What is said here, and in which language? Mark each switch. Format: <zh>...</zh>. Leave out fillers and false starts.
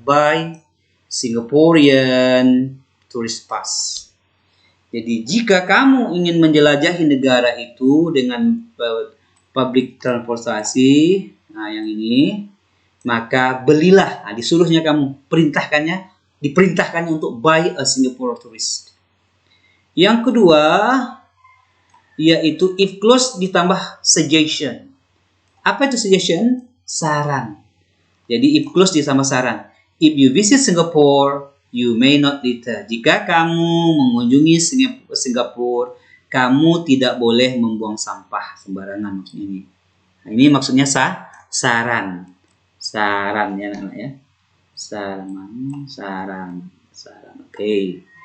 <en>By Singaporean tourist pass.</en> <id>Jadi jika kamu ingin menjelajahi negara itu dengan public transportasi, nah yang ini, maka belilah. Nah, disuruhnya kamu, diperintahkannya untuk</id> <en>buy a Singapore tourist.</en> <id>Yang kedua, yaitu if clause ditambah suggestion. Apa itu suggestion? Saran. Jadi if clause ditambah saran.</id> <en>If you visit Singapore, you may not litter.</en> <id>Jika kamu mengunjungi Singapura, kamu tidak boleh membuang sampah sembarangan. Ini. Nah, ini maksudnya saran. Saran ya, anak-anak ya. Saran. Oke.</id>